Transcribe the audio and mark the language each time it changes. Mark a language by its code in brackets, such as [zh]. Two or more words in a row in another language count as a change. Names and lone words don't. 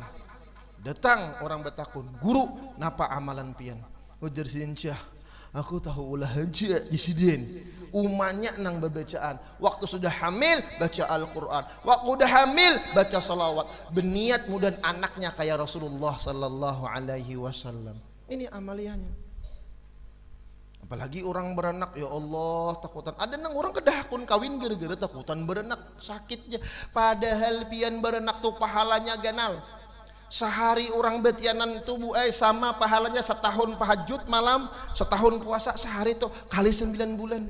[bjn] Datang orang betakun, guru napa amalan pian? Ujar sin Syah, aku tahu ulah haja di sidin. Umanya nang bacaan. Waktu sudah hamil baca Al-Quran. Waktu udah hamil baca salawat. Berniat mudah anaknya kayak Rasulullah [ar] صلى الله عليه وسلم. [bjn] Ini amaliannya. Apalagi orang beranak, ya Allah takutan. Ada nang orang kedahakun kawin gara-gara takutan beranak sakitnya. Padahal pian beranak tuh pahalanya ganal. Sehari orang betianan itu sama pahalanya setahun tahajud malam, setahun puasa sehari tuh kali 9 bulan.